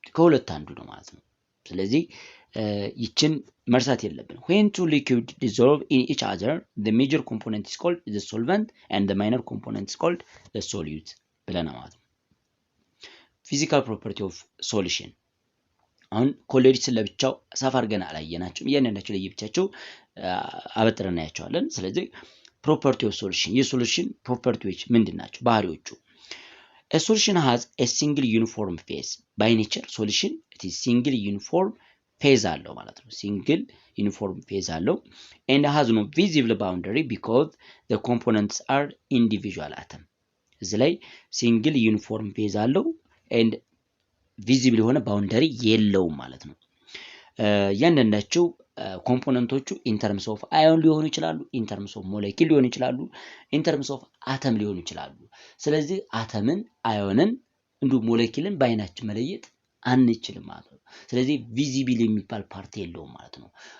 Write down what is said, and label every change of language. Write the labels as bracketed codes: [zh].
[am] ከሁለት አንዱ ነው ማለት ነው። ስለዚህ ይችን መርሳት የለብን። [en] when two liquids dissolve in each other, the major component is called the solvent and the minor component is called the solute [am] ብለና ማለት ነው። physical property of solution አሁን ኮሎይድስን ለብቻው ሰፋ አድርገን አላየናቸውም። እያንዳንዳቸው ለየብቻቸው አበጥረን እናያቸዋለን። ስለዚህ ፕሮፐርቲ ኦፍ ሶሉሽን የሶሉሽን ፕሮፐርቲዎች ምንድናቸው? [en] ባህሪዎቹ a solution has a single uniform phase. by nature solution it is single uniform phase [am] አለው ማለት ነው። [en] single uniform phase [am] አለው [en] and has no visible boundary because the components are individual atom. [am] እዚህ ላይ single uniform phase አለው and ቪዚብል የሆነ ባውንደሪ የለውም ማለት ነው። እያንዳንዳቸው ኮምፖነንቶቹ ኢንተርምስ ኦፍ አዮን ሊሆኑ ይችላሉ፣ ኢንተርምስ ኦፍ ሞለኪል ሊሆኑ ይችላሉ፣ ኢንተርምስ ኦፍ አተም ሊሆኑ ይችላሉ። ስለዚህ አተምን፣ አዮንን እንዲሁ ሞለኪልን በአይናችን መለየት አንችልም ማለት ነው። ስለዚህ ቪዚብል የሚባል ፓርት የለውም ማለት ነው።